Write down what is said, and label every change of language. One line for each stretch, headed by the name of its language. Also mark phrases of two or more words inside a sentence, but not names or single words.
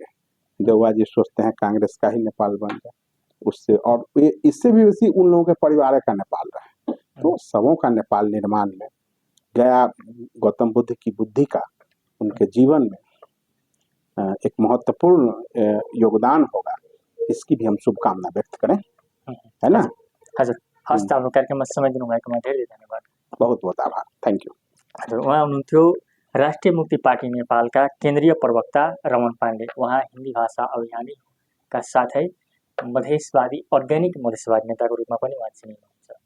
Hindi: देववा जी सोचते हैं कांग्रेस का ही नेपाल बन जाए, उससे और इससे भी बेसी उन लोगों के परिवार का नेपाल रहे। तो सबों का नेपाल निर्माण में गया गौतम बुद्ध की बुद्धि का उनके जीवन में एक महत्वपूर्ण योगदान होगा, इसकी भी हम शुभकामना व्यक्त करें, है ना।
Nepali: हजुर हस् त अब कार्यक्रममा समय दिनुभएकोमा धेरै धन्यवाद।
Hindi: बहुत बहुत आभार,
English: thank you.
Nepali: हजुर उहाँ हुनुहुन्थ्यो राष्ट्रिय मुक्ति पार्टी नेपालका केन्द्रीय प्रवक्ता रमन पाण्डे। उहाँ हिन्दी भाषा अभियानीका साथै मधेसवादी अर्ग्यानिक मधेसवादी नेताको रूपमा पनि उहाँ चिनिनुहुन्छ।